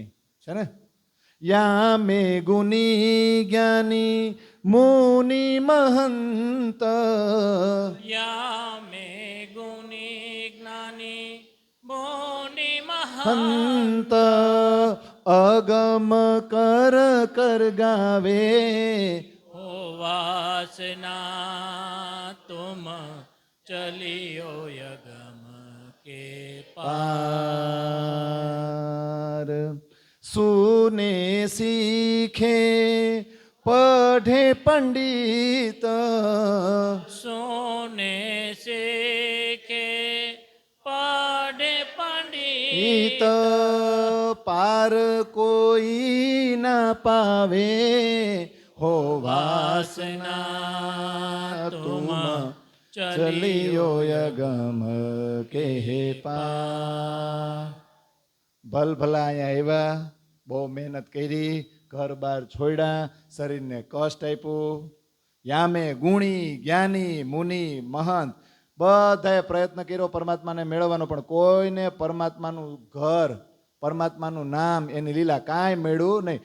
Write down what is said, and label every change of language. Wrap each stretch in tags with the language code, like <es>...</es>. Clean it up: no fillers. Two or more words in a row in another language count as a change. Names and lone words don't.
<gu>છે ને?</gu> <hi>या मे गुनी ज्ञानी मुनि महंत, या मे गुणी ज्ञानी मुनि महंत, हंत अगम कर कर गावे, हो वासना तुम चलियो यगम के पार. सुने सीखे पढ़े पंडित, सोने सीखे पढ़े पंडित, इत पार कोई ना पावे, हो वासना तुम चलियो यगम के पार.</hi> <gu>ભલ ભલા અહીંયા આવ્યા, બહુ મહેનત કરી, ઘર બાર છોડ્યા, શરીરને કષ્ટ આપ્યું.</gu> <hi>यामे गुणी ज्ञानी मुनि महंत</hi> <gu>બધાએ પ્રયત્ન કર્યો પરમાત્માને મેળવવાનો, પણ કોઈને પરમાત્માનું ઘર, પરમાત્માનું નામ, એની લીલા કાંઈ મળ્યું નહીં.</gu>